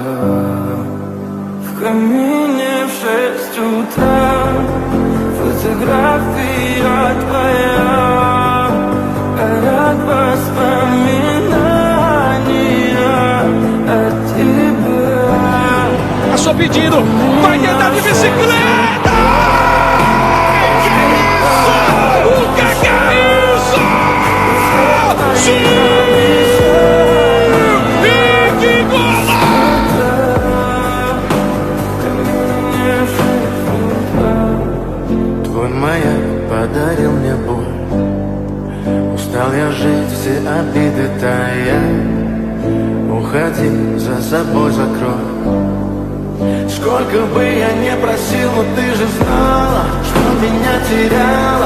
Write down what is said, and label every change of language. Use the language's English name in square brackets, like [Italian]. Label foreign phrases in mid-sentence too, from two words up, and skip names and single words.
[Russian] В камине в 6 утра, фотография твоя, горят воспоминания о тебе. [Portuguese] Passou pedindo, vai tentar de bicicleta! Que isso? O que é isso? Sim! E que golaço! [Russian] Твой маяк подарил мне боль, устал я жить, все обиды тая. Уходи, за собой закрой. Сколько бы я не просил, но ты же знала, что меня теряла.